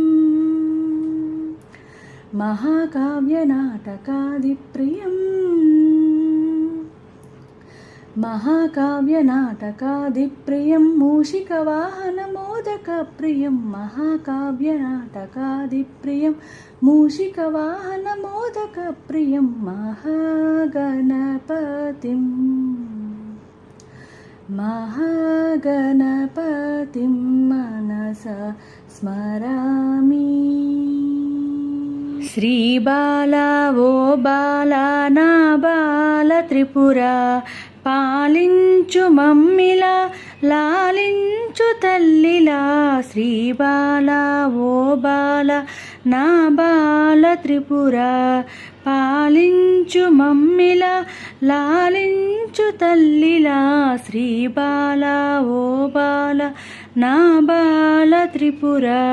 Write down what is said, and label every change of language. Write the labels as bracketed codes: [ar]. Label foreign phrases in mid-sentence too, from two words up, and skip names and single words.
[sa] महाकाव्यनाटकादिप्रियं महाकाव्यनाटकादिप्रियं मूषिकवाहनमोदकप्रियं महाकाव्यनाटकादिप्रियं मूषिकवाहनमोदकप्रियं महागणपतिं मनसा स्मरामि। [te] శ్రీబాలా ఓ బాలా నా బాల త్రిపుర పాలించు మమ్మిలా లాలించు తల్లిలా శ్రీబాలా ఓ బాల నా బాల త్రిపుర పాలించు మమ్మిలా లాలించు తల్లిలా శ్రీబాలా ఓ బాల నా బాల త్రిపుర